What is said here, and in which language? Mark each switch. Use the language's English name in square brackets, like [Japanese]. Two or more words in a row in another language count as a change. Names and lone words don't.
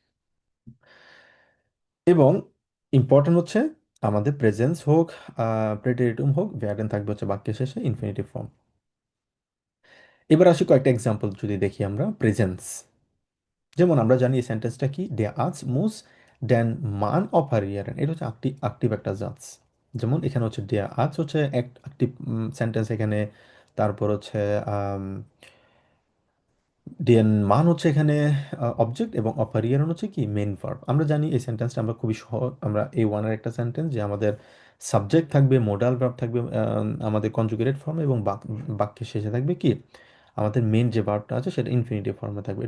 [Bangla] এবং ইম্পর্টেন্ট হচ্ছে আমাদের প্রেজেন্স হোক, প্রেটেরিটুম হোক, ভেয়ারেন থাকবে হচ্ছে বাক্যের শেষে [English] infinitive form. [Bangla] এবার আসি কয়েকটা এক্সাম্পল যদি দেখি আমরা প্রেজেন্স। যেমন আমরা জানি এই সেন্টেন্সটা কি, [German] der Arzt muss den Mann operieren, [Bangla] এটা হচ্ছে অ্যাক্টিভ একটা জাজ। যেমন এখানে হচ্ছে [German] der Arzt [Bangla] হচ্ছে অ্যাক্টিভ সেন্টেন্স এখানে, তারপর হচ্ছে [German] den Mann [Bangla] হচ্ছে এখানে অবজেক্ট, এবং operieren হচ্ছে কি [English] main verb. [Bangla] আমরা জানি এই সেন্টেন্সটা আমরা খুবই সহজ, আমরা এই ওয়ানের একটা সেন্টেন্স যে আমাদের সাবজেক্ট থাকবে, [English] modal verb [Bangla] থাকবে আমাদের [English] conjugated formে, [Bangla] এবং বাক্যের শেষে থাকবে কি আমাদের মেইন যে ভার্বটা আছে সেটা [English] infinitive formে [Bangla] থাকবে।